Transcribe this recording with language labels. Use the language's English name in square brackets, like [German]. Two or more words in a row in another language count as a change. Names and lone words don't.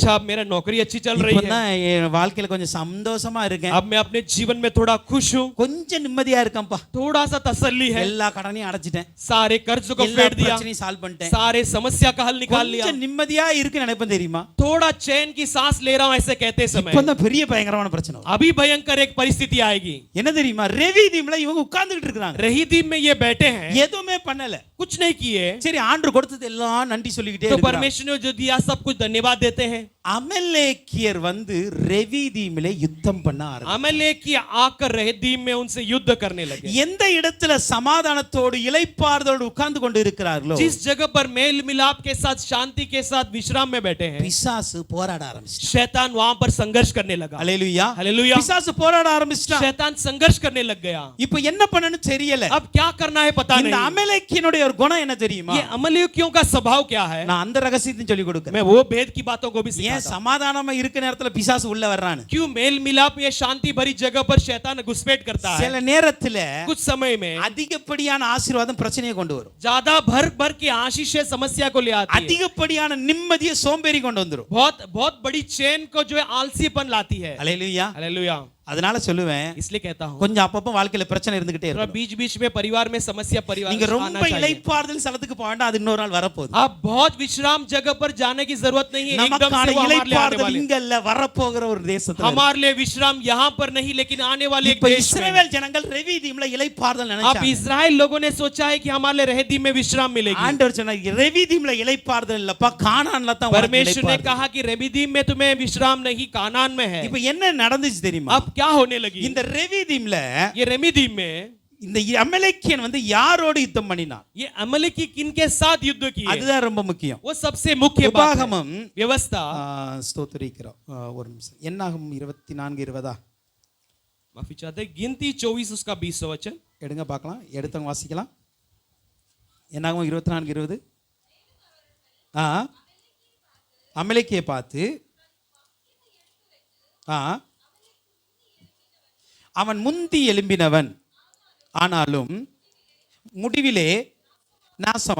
[Hindi] अच्छा अब मेरा नौकरी अच्छी चल रही है, [Tamil] இப்பதான் என் வாழ்க்கையில கொஞ்சம் சந்தோஷமா இருக்கேன், [Hindi] अब मैं अपने जीवन में थोड़ा खुश हूँ, [Tamil] கொஞ்சம் நிம்மதியா இருக்கேன்ப்பா, [Hindi] थोड़ा सा तसल्ली है, [Tamil] எல்லா கடனையும் அடைச்சிட்டேன், [Hindi] सारे कर्ज को [Tamil] எல்லா [Hindi] फेर दिया, [Tamil] பிரச்சனையும் சால்வ் பண்ணிட்டேன், [Hindi] सारे समस्या का हल निकाल लिया, [Tamil] கொஞ்சம் நிம்மதியா இருக்கு நினைப்பேன் தெரியுமா? [Hindi] थोड़ा चैन की सांस ले रहा हूँ ऐसे कहते समय [Tamil] இப்பதான் பெரிய பயங்கரமான பிரச்சனை வரும். [Hindi] अभी भयंकर एक परिस्थिति आएगी। [Tamil] என்ன தெரியுமா? ரெவிதீம்ல இவங்க உட்கார்ந்துகிட்டு இருக்காங்க, [Hindi] रहीदीम में ये बैठे हैं, [Tamil] எதுவுமே பண்ணல, [Hindi] कुछ नहीं किए, [Tamil] சரி ஆண்டவர் கொடுத்தது எல்லாம் நன்றி சொல்லிக்கிட்டே [Hindi] तो [Tamil] இருக்காங்க. [Hindi] परमेश्वर ने जो दिया सब कुछ धन्यवाद देते हैं। [Tamil] அமலேக்கியர் வந்து ரெவிதீமிலே யுத்தம் பண்ண ஆரம்பிச்சாங்க. [Hindi] अमलेकी आकर रहीदीम में उनसे युद्ध करने लगे। [Tamil] எந்த இடத்துல சமாதானத்தோடு இளைப்பாறுதலோடு உட்கார்ந்து கொண்டு இருக்கிறார்களோ, [Hindi] जिस जगह पर मेल मिलाप के साथ शांति के साथ विश्राम में बैठे हैं, [Tamil] பிசாசு போராட ஆரம்பிச்சிட்டான். [Hindi] शैतान वहां पर संघर्ष करने लगा। [Tamil] அல்லேலூயா. [Hindi] हालेलुया। [Tamil] பிசாசு போராட ஆரம்பிச்சிட்டான். [Hindi] शैतान संघर्ष करने लग गया। [Tamil] இப்போ என்ன பண்ணனும் தெரியல. [Hindi] अब क्या करना है पता [Tamil] இந்த [Hindi] नहीं। [Tamil] அமலேக்கியனுடைய ஒரு குணம் என்ன தெரியுமா? [Hindi] ये अमलेकियों का स्वभाव क्या है? [Tamil] நான் அந்த ரகசியத்தையும் சொல்லி கொடுக்கிறேன். [Hindi] मैं वो भेद की बातों को भी [Tamil] ஏன் [Hindi] सिखाता हूं। [Tamil] சமாதானமா இருக்க நேரத்துல பிசாசு உள்ள வர்றானு? [Hindi] क्यों मेल मिलाप ये शांति भरी जगह पर शैतान घुसपैठ करता है? [Tamil] சில நேரத்துல [Hindi] कुछ समय में [Tamil] அதிகப்படியான ஆசீர்வாதம் பிரச்சனையை கொண்டு வரும். [Hindi] ज्यादा भर भर के आशीष समस्या को ले आती है। [Tamil] அதிகப்படியான நிம்மதியை சோம்பேறி கொண்டு வந்துரும். [Hindi] बहुत बहुत बड़ी चैन को जो है आलसीपन लाती है। [Tamil] அல்லேலூயா. [Hindi] हालेलुया। [Tamil] அதனால சொல்லுவேன், [Hindi] इसलिए कहता हूं [Tamil] கொஞ்சம் அப்பப்ப வாழ்க்கையில பிரச்சனை இருந்துகிட்டே இருக்கும். [Hindi] बीच बीच में परिवार में समस्या परिवार [Tamil] நீங்க [Hindi] आना [Tamil] ரொம்ப [Hindi] चाहिए। [Tamil] இளைப்பாறுதல் ஸ்தலத்துக்கு போக வேண்டாம், அது இன்னொரு நாள் வரப்போகுது. [Hindi] आप बहुत विश्राम जगह पर जाने की जरूरत नहीं है। एकदम [Tamil] நமக்கான [Hindi] से वो हमारे लिए आने [Tamil] இளைப்பாறுதல் [Hindi] वाले। [Tamil] இங்க இல்ல, வரப்போகிற ஒரு தேசத்துல. [Hindi] हमारे लिए विश्राम यहाँ पर नहीं लेकिन आने वाले एक [Tamil] இப்ப [Hindi] देश में। [Tamil] இஸ்ரவேல் ஜனங்கள் ரெவிதீம்ல இளைப்பாறுதல் [Hindi] अब [Tamil] நினைச்சாங்க. [Hindi] इजराइल लोगों ने सोचा है कि हमारे लिए रहीदीम में विश्राम मिलेगी। [Tamil] ஆண்டவர் சொன்னார், ரெவிதீம்ல இளைப்பாறுதல் இல்லப்பா, கானான்ல தான் உனக்கு [Hindi] परमेश्वर ने [Tamil] இளைப்பாறுதல். [Hindi] कहा कि रहीदीम में तुम्हें विश्राम नहीं, कानान में है। [Tamil] இப்ப என்ன நடந்துச்சு தெரியுமா? [Hindi] अब क्या होने लगी? [Tamil] இந்த ரெவிதீம்ல [Hindi] ये रहीदीम में [Tamil] இந்த அமலேக்கியன் வந்து யாரோடு யுத்தம் பண்ணினான்? [Hindi] ये अमलेकी किनके साथ युद्ध किए? [Tamil] அதுதான் ரொம்ப முக்கியம். [Hindi] वो सबसे मुख्य बात है। [Tamil] உபாகமம் [Hindi] व्यवस्था। [Tamil] ஸ்தோத்திரிக்கிறோம். ஒரு நிமிஷம். என்னாகும் 24:20 [Hindi] माफी चाहते हैं। गिनती 24 उसका 20 वचन [Tamil] எடுங்க பார்க்கலாம், எடுத்தவங்க வாசிக்கலாம். என்னாகும் 24:20. அமலேக்கியை பார்த்து அவன் முந்தி எழும்பினவன், ஆனாலும் முடிவிலே நாசம்.